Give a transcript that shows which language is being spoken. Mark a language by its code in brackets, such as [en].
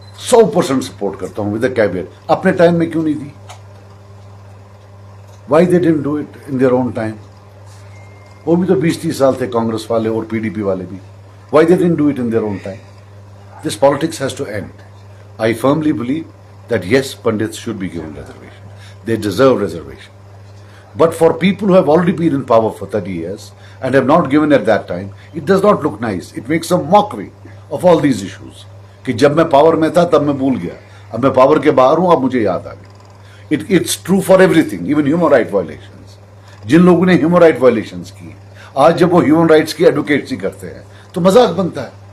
[ur] 100% support کرتا ہوں [en] With a caveat. [ur] اپنے ٹائم میں کیوں نہیں دی؟ [en] Why they didn't do it in their own time? [ur] وہ بھی تو 20-30 سال تھے کانگریس والے اور پی ڈی پی والے بھی. [en] Why they didn't do it in their own time? This politics has to end. I firmly believe that yes, Pandits should be given reservation. They deserve reservation. But for people who have already been in power for 30 years and have not given at that time, it does not look nice. It makes a mockery of all these issues. [ur] کہ جب میں power میں تھا تب میں بھول گیا, اب میں پاور کے باہر ہوں اب مجھے یاد آ گیا. [en] It's true for everything, even human rights violations. [ur] جن لوگوں نے human rights violations کی, آج جب وہ human rights کی ایڈوکیٹسی کرتے ہیں تو مذاق بنتا ہے.